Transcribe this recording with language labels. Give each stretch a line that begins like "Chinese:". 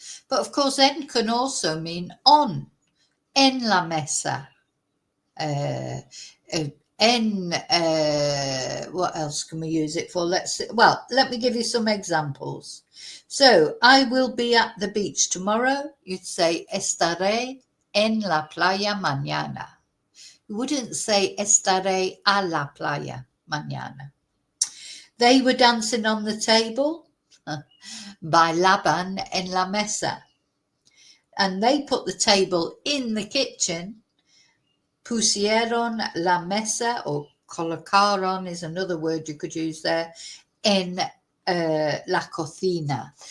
English: But of course, en can also mean on,
Spanish: en la mesa.
English: What else can we use it for? Let me give you some examples. So, I will be at the beach tomorrow. You'd say,
Spanish: estaré en la playa mañana.
English: You wouldn't say,
Spanish: estaré a la playa mañana.
English: They were dancing on the table.
Spanish: Bailaban en la mesa.
English: And they put the table in the kitchen.
Spanish: Pusieron la mesa,
English: or colocaron is another word you could use there,
Spanish: en la cocina.